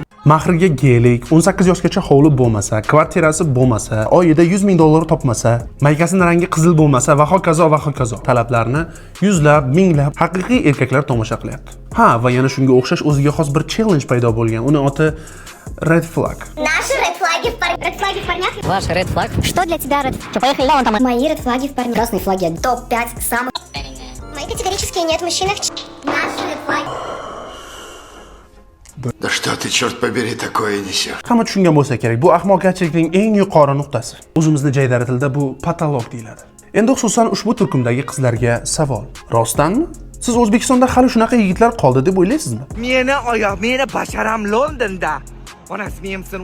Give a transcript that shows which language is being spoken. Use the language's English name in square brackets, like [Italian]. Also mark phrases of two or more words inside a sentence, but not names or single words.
[Uzbek] Mahriga gelik, 18 yoshgacha hovli bo'lmasa, kvartirasi bo'lmasa, oyida $100,000 topmasa, maykasining rangi qizil bo'lmasa va hokazo va hokazo. Talablarni yuzlab, minglab haqiqiy erkaklar tomosha qilyapti. Ha, va yana shunga o'xshash o'ziga xos bir challenge paydo bo'lgan. Uni oti Red Flag. [Russian] Наши red флаги в парнях. Ваш ред флаг? Что для тебя red? Что, поехали, да, вон там. Мои red флаги в парнях. Красные флаги. Топ-5 самых. Мои категорические нет в мужчинах. Наши red флаги. Да что ты, черт побери, такое несешь? [Uzbek] Hamma tushungan bo'lsa kerak, bu ahmoqgarchilikning eng yuqori nuqtasi. O'zimizning jaydari tilda bu patolog deyiladi. Endi xususan ushbu turkumdagi qizlarga savol. Rostdanmi? Siz O'zbekistonda hali shunaqa yigitlar qoldi deb o'ylaysizmi? Meni basharam Londonda. Onasi menimsin.